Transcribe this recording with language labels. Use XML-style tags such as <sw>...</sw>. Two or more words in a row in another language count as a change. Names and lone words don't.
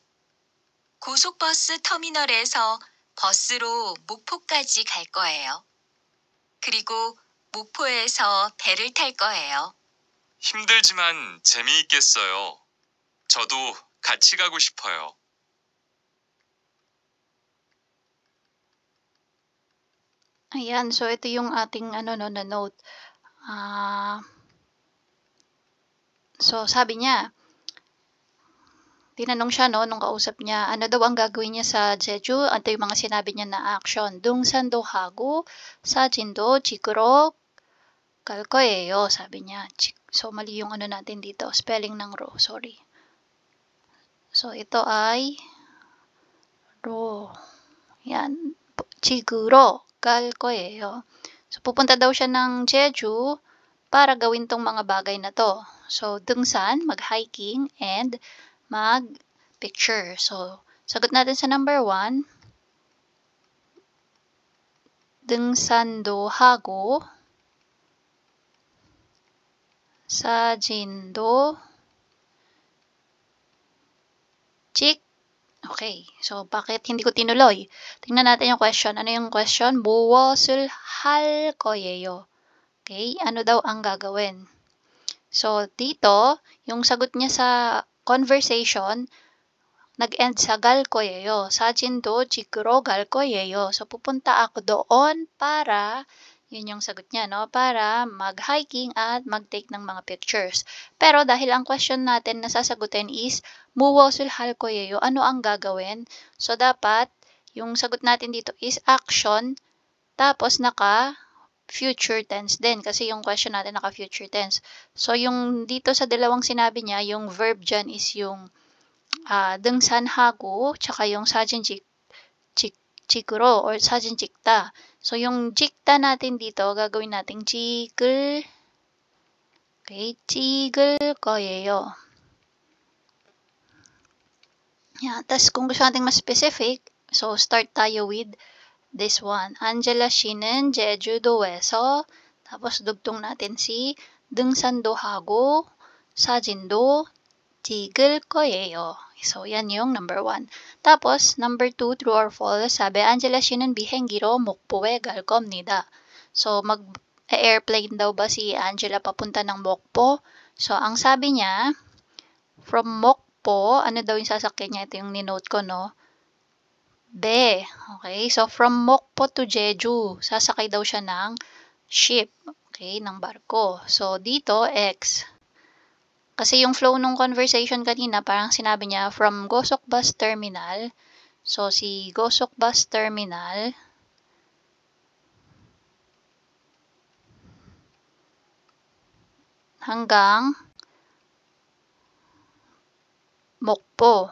<ko>고속버스 터미널에서 버스로 목포까지 갈 거예요. 그리고 목포에서 배를 탈 거예요. 힘들지만 재미있겠어요. 저도 같이 가고 싶어요.</ko> <tl>Ayan, so ito yung ating na note. So sabi niya, tinanong siya nung kausap niya, ano daw ang gagawin niya sa Jeju? Ito yung mga sinabi niya na action.</tl> <ko>등산도 하고 사진도 찍으러 갈 거예요,</ko> <tl>sabi niya. So mali yung natin dito, spelling ng ro, sorry. So ito ay ro. Yan,</tl> <ko>찍으러 갈 거예요.</ko> <tl>So pupunta daw siya ng Jeju para gawin tong mga bagay na to. So 등산, mag-hiking, and mag-picture. So, sagot natin sa number 1.</tl> <ko>등산도 하고 사진도 찍.</ko> <tl>Okay. So, bakit hindi ko tinuloy? Tingnan natin yung question. Ano yung question?</tl> <ko>무엇을 할 거예요?</ko> <tl>Okay. Ano daw ang gagawin? So, dito, yung sagot niya sa conversation, nag-end sa</tl> <ko>갈 거예요. 사진도 찍으러 갈 거예요.</ko> <tl>So, pupunta ako doon para, yun yung sagot niya, no? Para mag-hiking at mag-take ng mga pictures. Pero dahil ang question natin na sasagutin is,</tl> <ko>무엇을 할 거예요?</ko> <tl>Ano ang gagawin? So, dapat, yung sagot natin dito is action, tapos</tl> <en>future tense</en> <tl>din kasi yung question natin naka-</tl> <en>future tense.</en> <tl>So, yung dito sa dalawang sinabi niya, yung verb dyan is yung 등산하고 tsaka yung</tl> <ko>사진 찍으러</ko> <tl>or</tl> <ko>사진 찍다.</ko> <tl>So, yung 찍다 natin dito, gagawin natin 찍을, okay,</tl> <ko>찍을 거예요.</ko> <tl>Yan. Tapos, kung gusto natin mas specific, so, start tayo with this one.</tl> <ko>Angela 씨는 제주도에서,</ko> <tl>tapos dugtong natin si</tl> <ko>등산도 하고 사진도 찍을 거예요.</ko> <tl>So, yan yung number 1. Tapos, number 2,</tl> <en>true or false,</en> <tl>sabi,</tl> <ko>Angela 씨는 비행기로 목포에 갈 겁니다.</ko> <tl>So, mag-airplane daw ba si Angela papunta ng Mokpo? So, ang sabi niya,</tl> <en>from Mokpo,</en> <tl>ano daw yung sasakyan niya? Ito yung ninote ko,</tl> <en>no? Be. Okay, so from Mokpo to Jeju,</en> <tl>sasakay daw siya ng ship. Okay, ng barko. So, dito, X. Kasi yung flow ng conversation kanina, parang sinabi niya, from Gosok Bus Terminal. So, si Gosok Bus Terminal, hanggang Mokpo.</tl>